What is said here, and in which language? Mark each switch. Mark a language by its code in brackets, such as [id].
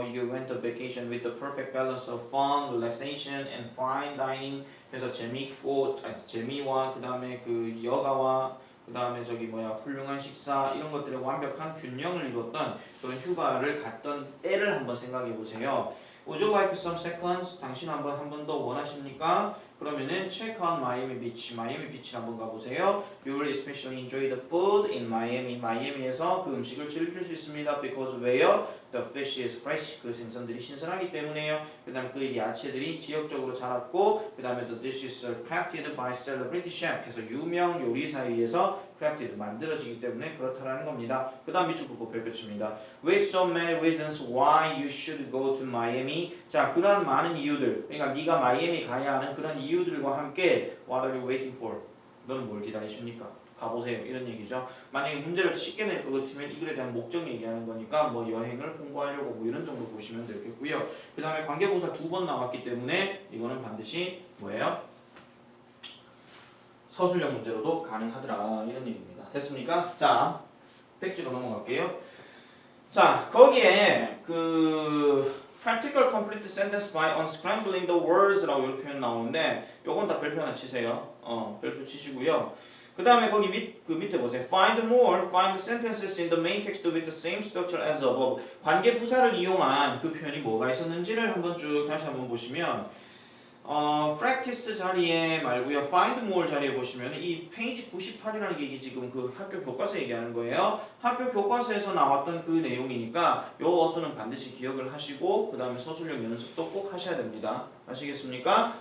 [en] You went on vacation with the perfect balance of fun, relaxation, and fine dining. [ko] 그래서 재미와 그 다음에 그 여가와 그 다음에 저기 훌륭한 식사 이런 것들의 완벽한 균형을 이뤘던 그런 휴가를 갔던 때를 한번 생각해 보세요. [en] Would you like some seconds? [ko] 당신 한 번 더 원하십니까? 그러면은 [en] check on Miami Beach. [ko] 마이애미 비치 한번 가보세요. [en] You will especially enjoy the food in Miami. [ko] 마이애미에서 그 음식을 즐길 수 있습니다. [en] Because where the fish is fresh. [ko] 그 생선들이 신선하기 때문에요. 그 다음 그 야채들이 지역적으로 자랐고 그 다음에 [en] the dishes are crafted by celebrity chef. [ko] 그래서 유명 요리사에 의해서 crafted 만들어지기 때문에 그렇다라는 겁니다. 그 다음 밑줄 긋고 별표칩니다. [en] With so many reasons why you should go to Miami. [ko] 자, 그러한 많은 이유들. 그러니까 네가 마이애미 가야 하는 그런 이유들과 함께 [en] What are you waiting for? [ko] 너는 뭘 기다리십니까? 가보세요. 이런 얘기죠. 만약에 문제를 쉽게 낼 것 같으면 이 글에 대한 목적 얘기하는 거니까 여행을 홍보하려고 이런 정도 보시면 되겠고요. 그 다음에 관계부사 2번 나왔기 때문에 이거는 반드시 뭐예요? 서술형 문제로도 가능하더라 이런 얘기입니다. 됐습니까? 자, 백지로 넘어갈게요. 자, 거기에 그 [en] practical complete sentence by unscrambling the words [ko] 라고 이렇게 표현 나오는데 요건 다 별표 하나 치세요. 별표 치시고요. 그 다음에 거기 밑에 보세요. [en] Find sentences in the main text with the same structure as above. [ko] 관계 부사를 이용한 그 표현이 뭐가 있었는지를 한번 쭉 다시 한번 보시면 practice 자리에 말고요. [en] find more [ko] 자리에 보시면 이 페이지 98이라는 게 이게 지금 그 학교 교과서 얘기하는 거예요. 학교 교과서에서 나왔던 그 내용이니까 요 어수는 반드시 기억을 하시고 그 다음에 서술형 연습도 꼭 하셔야 됩니다. 아시겠습니까?